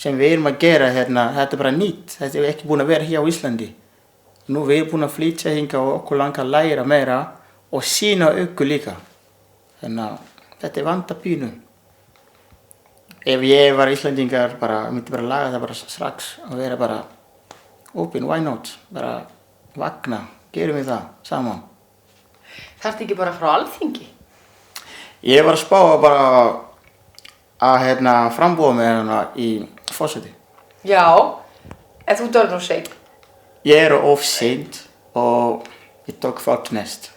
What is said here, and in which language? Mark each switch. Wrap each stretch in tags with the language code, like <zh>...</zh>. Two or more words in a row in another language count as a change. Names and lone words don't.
<is>sem við erum að gera hérna, þetta bara nýtt. Þetta er ekki búin að vera hér á Íslandi. Nú við erum búin að flytja hingað og okkur langar að læra meira og sýna okkur líka. Þannig að þetta vanda pínu. Ef ég var Íslandingar, myndi bara laga það bara strax og vera bara</is> <en>open, why not?</en> <is>Bara vakna, gerum við það saman. Þarftu ekki bara frá Alþingi? Ég var að spá bara að frambúa mig í forseti. Já, en þú dörr nú seint. Ég er of seint og ég tók þátt næst.</is>